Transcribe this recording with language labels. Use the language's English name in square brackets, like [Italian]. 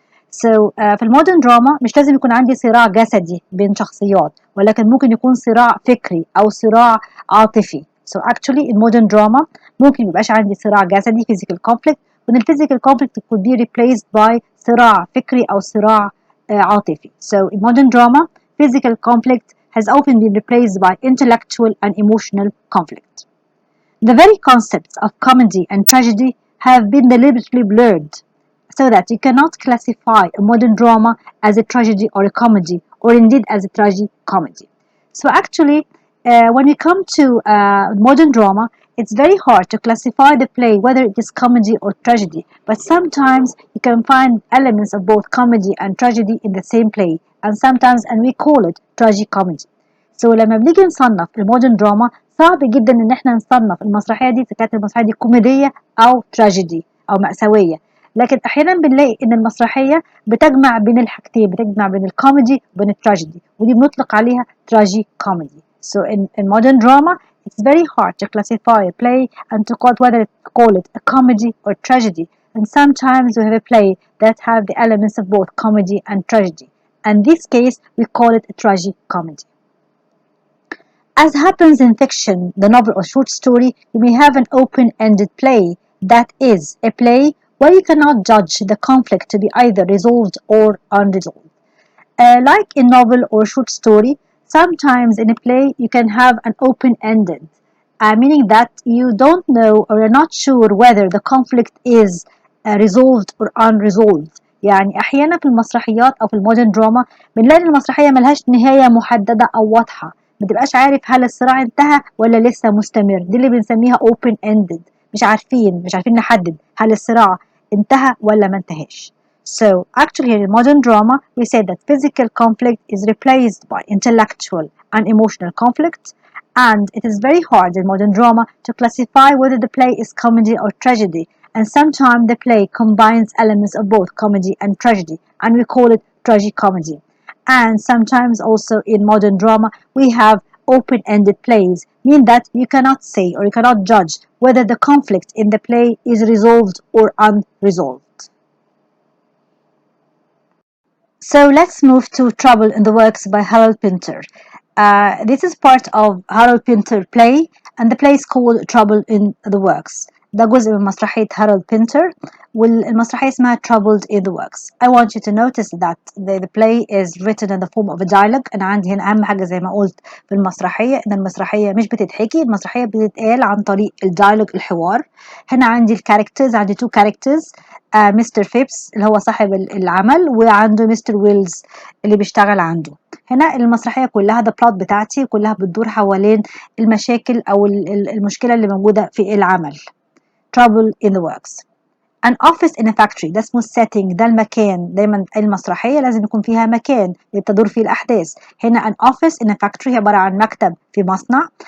[Arabic] So في المودرن دراما مش لازم يكون عندي صراع جسدي بين شخصيات، ولكن ممكن يكون صراع فكري أو صراع عاطفي. [English] So actually in modern drama [Arabic] ممكن ميبقاش عندي صراع جسدي [English] physical conflict، when the physical conflict could be replaced by [Arabic] صراع فكري أو صراع عاطفي. [English] So in modern drama physical conflict has often been replaced by intellectual and emotional conflict. The very concepts of comedy and tragedy have been deliberately blurred, so that you cannot classify a modern drama as a tragedy or a comedy, or indeed as a tragi-comedy. So actually, when we come to modern drama, it's very hard to classify the play whether it is comedy or tragedy, but sometimes you can find elements of both comedy and tragedy in the same play, and we call it tragi-comedy. [Arabic] So لما بنيجي نصنف المودرن دراما صعب جدا ان احنا نصنف المسرحيه دي اذا كانت المسرحيه دي كوميديه او تراجيدي او مأساويه، لكن احيانا بنلاقي ان المسرحيه بتجمع بين الحاجتين، بتجمع بين الكوميدي وبين التراجيدي، ودي بنطلق عليها تراجي كوميدي. [English] So in modern drama it's very hard to classify a play and to call it a comedy or tragedy, and sometimes we have a play that have the elements of both comedy and tragedy, and in this case we call it a tragi-comedy. As happens in fiction, the novel or short story, you may have an open-ended play that is a play where you cannot judge the conflict to be either resolved or unresolved. Like in novel or short story, sometimes in a play you can have an open-ended, meaning that you don't know or you're not sure whether the conflict is resolved or unresolved. [Arabic] يعني أحيانا في المسرحيات أو في المودرن دراما بنلاقي المسرحية ملهاش نهاية محددة أو واضحة، ما تبقاش عارف هل الصراع انتهى ولا لسه مستمر، دي اللي بنسميها open ended، مش عارفين نحدد هل الصراع انتهى ولا ما انتهاش. [English] So actually in modern drama we say that physical conflict is replaced by intellectual and emotional conflict, and it is very hard in modern drama to classify whether the play is comedy or tragedy, and sometimes the play combines elements of both comedy and tragedy, and we call it tragi-comedy. And sometimes also in modern drama we have open-ended plays, mean that you cannot say or you cannot judge whether the conflict in the play is resolved or unresolved. So let's move to Trouble in the Works by Harold Pinter. This is part of Harold Pinter play, and the play is called Trouble in the Works. [Arabic] ده جزء من مسرحية هارولد بينتر، والمسرحية اسمها Troubled in the Works. [English] I want you to notice that the play is written in the form of a dialogue. [Arabic] أنا عندي هنا أهم حاجة زي ما قلت في المسرحية إن المسرحية مش بتتحكي، المسرحية بتتقال عن طريق الديالوج، الحوار. هنا عندي الكاركترز، عندي [English] two characters، [Arabic] مستر فيبس اللي هو صاحب العمل، وعنده مستر ويلز اللي بيشتغل عنده. هنا المسرحية كلها the plot بتاعتي كلها بتدور حوالين المشاكل أو المشكلة اللي موجودة في العمل. [English] Trouble in the Works. An office in a factory، [Arabic] ده اسمه [English] setting، [Arabic] ده المكان. دايما المسرحية لازم يكون فيها مكان اللي بتدور فيه الأحداث. هنا [English] an office in a factory [Arabic] عبارة عن مكتب في مصنع.